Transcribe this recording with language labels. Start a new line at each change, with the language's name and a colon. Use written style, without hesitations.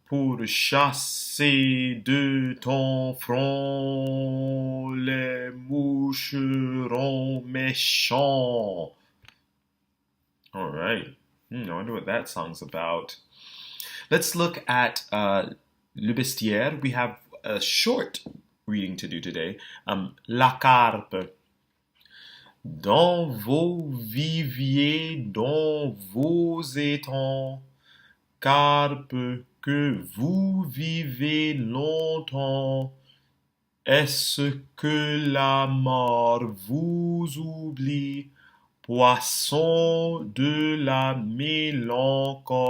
French: Pour chasser de ton front les moucherons méchants.
English: All right. I wonder what that song's about. Let's look at Le Bestiaire. We have a short reading to do today.
French: La carpe. Dans vos viviers, dans vos étangs, carpe que vous vivez longtemps, est-ce que la mort vous oublie, poisson de la mélancolie?